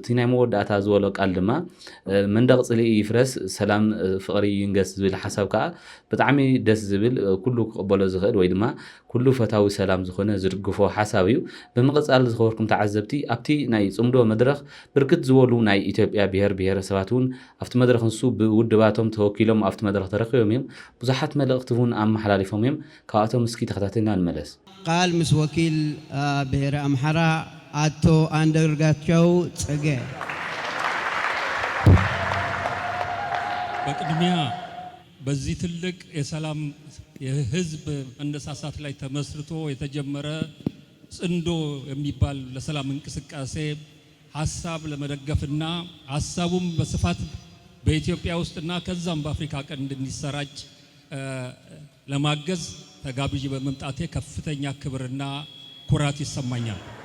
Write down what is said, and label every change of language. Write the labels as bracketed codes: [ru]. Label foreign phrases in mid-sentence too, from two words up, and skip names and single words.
[ti] ናይ መወዳእታ ዝበሎ ቃል ድማ መንደቕ ጽልኢ ይፍረስ ሰላም ፍቕሪ ይንገስ ዝብል ሓሳብ ከዓ ብጣዕሚ ደስ ዝብል ኩሉ ክቕበሎ ዝኽእል ወይ ድማ ኩሉ ፈታዊ ሰላም ዝኾነ ዝድግፎ ሓሳብ እዩ። ብምቕጻል ዝኸበርኩም ተዓዘብቲ ኣብቲ ናይ ጽምዶ መድረኽ ብርክት ዝበሉ ናይ ኢትዮጵያ ብሔር ብሔረሰባት እውን ኣብቲ መድረኽ ንሱ ብውድባቶም ተወኪሎም ኣብቲ መድረኽ ተረኺቦም እዮም። ብዙሓት መልእኽቲ እውን ኣመሓላሊፎም እዮም። ካብኣቶም እስኪ ተኸታተልና እንመለስ። ቃል ምስ ወኪል ብሔረ ኣምሓራ አቶ አንዳርጋቸው ጽጌ። [am] በቅድሚያ በዚህ ትልቅ የሰላም የህዝብ መነሳሳት ላይ ተመስርቶ የተጀመረ ጽንዶ የሚባል ለሰላም እንቅስቃሴ ሐሳብ ለመደገፍና ሐሳቡም በስፋት በኢትዮጵያ ውስጥና ከዛም በአፍሪካ ቀንድ እንዲሰራጭ ለማገዝ ተጋብዤ በመምጣቴ ከፍተኛ ክብርና ኩራት ይሰማኛል።